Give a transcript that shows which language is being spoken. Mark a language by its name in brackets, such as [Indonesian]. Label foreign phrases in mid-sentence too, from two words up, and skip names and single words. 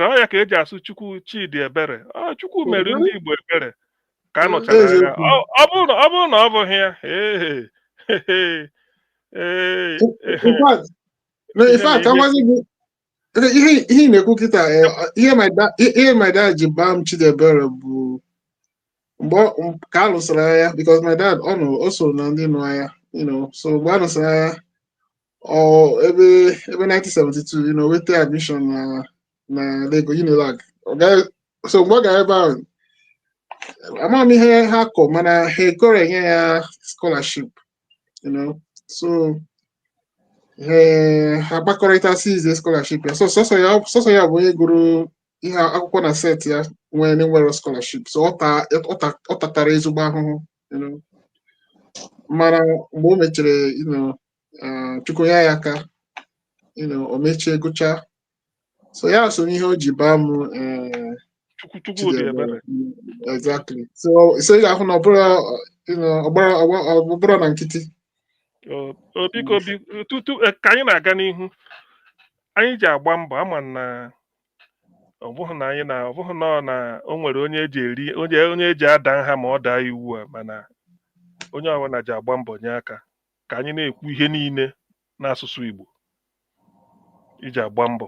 [Igbo] Ọ ya ka eji asụ Chukwu Chidi Ebere. Chukwu mere ndị Igbo ebere ka a nọchara agha. Ọ bụrụ na ọ bụghị ya ihe na-ekwu kịta ihe [English] my dad [Igbo] ji gbaa m Chidi Ebere bụ mgbe ka a lụsịrị agha, [English] because my dad [Igbo] o so na ndị nụ agha, so mgbe a lụsịrị agha ebe 1972 weta admission na Lagos Unilag. So mgbe ọ gara ebe ahụ amaghị m ihe ha kọ, mana ha ekore enye ya scholarship, so ha gbakọrịta ize scholarship ya. So sọsọ ya bụ onye gụrụ ihe akwụkwọ na set ya nwere scholarship. So ọ tatara ezigbo ahụhụ, mana mgbe o mechara Chukwu ya aka o mechie gụcha. [English] So yeah, [Igbo] so ihe o ji baa m Chukwu dị ebere. exactly. So ị ga-ahụ na ọbụrụ na nkịtị. Biko tutu ka anyị na-aga n'ihu, anyị ji agba mbọ ama na ọ bụghị na o nwere onye eji ada nha ma ọ daa iwu a, mana onye ọbụla ji agba mbọ nye aka ka anyị na-ekwu ihe niile n'asụsụ Igbo iji agba mbọ.